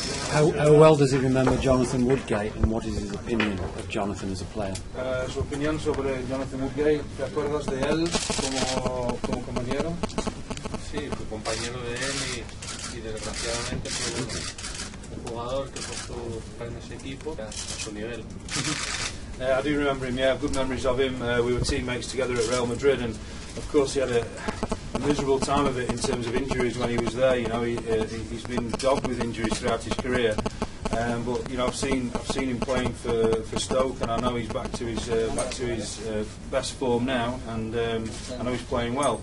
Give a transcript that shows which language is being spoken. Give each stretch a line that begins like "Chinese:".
English: How well does he remember Jonathan Woodgate, and what is his opinion of Jonathan as a player?
Spanish: Su opinión sobre Jonathan Woodgate, ¿te acuerdas de él como compañero? Sí, fui compañero de él y desgraciadamente fue un jugador que puso en ese equipo a su nivel.
English: I do remember him, yeah, I have good memories of him. We were teammates together at Real Madrid, and of course he had a miserable time of it in terms of injuries when he was there. You know, he's been dogged with injuries throughout his career. But you know, I've seen him playing for Stoke, and I know he's back to his best form now, and I know he's playing well.